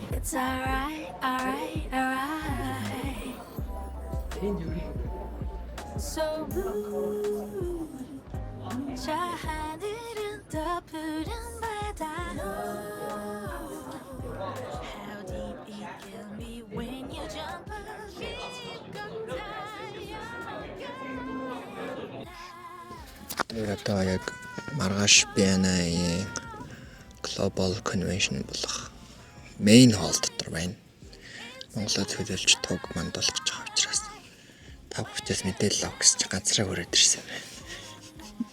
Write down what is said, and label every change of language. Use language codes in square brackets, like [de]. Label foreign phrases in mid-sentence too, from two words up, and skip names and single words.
[en] It's alright, alright, alright. So blue. [ko] 하늘은 더 푸른 바다. [en] How deep it kills me when you jump [mn] Одоо яг маргааш BNI Global Convention болох [en] main hall [mn] дотор байна. Монголд хөдөлж туг манд болох гэж байгаа учраас та бүхэс мэдээлэл авах гэж ганцраа хүрээд ирсэн байна.